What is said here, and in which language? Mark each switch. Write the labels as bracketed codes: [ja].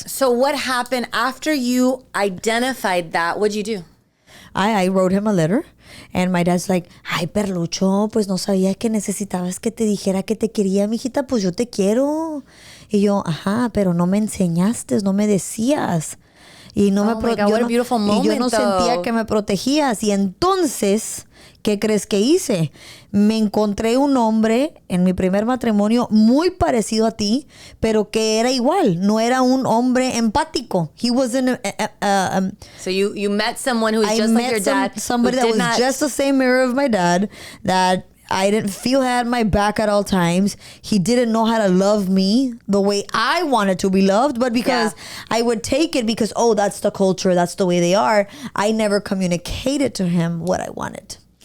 [en] So what happened after you identified that? What'd you do? I wrote him a letter, and my dad's like, [es] ay, Perlucho, pues no sabía que necesitabas que te dijera que te quería, mijita, pues yo te quiero. Y yo, ajá, pero no me enseñaste, no me decías. Y no [en] what a beautiful moment, [es] y yo no sentía que me protegías. Y entonces, ¿qué crees que hice? Me encontré un hombre en mi primer matrimonio muy parecido a ti, pero que era igual. No era un hombre empático. [en] He wasn't. So you met someone who was just like your dad. Somebody that was just the same mirror of my dad, that I didn't feel had my back at all times. He didn't know how to love me the way I wanted to be loved, but because I would take it because, that's the culture, that's the way they are, I never communicated to him what I wanted.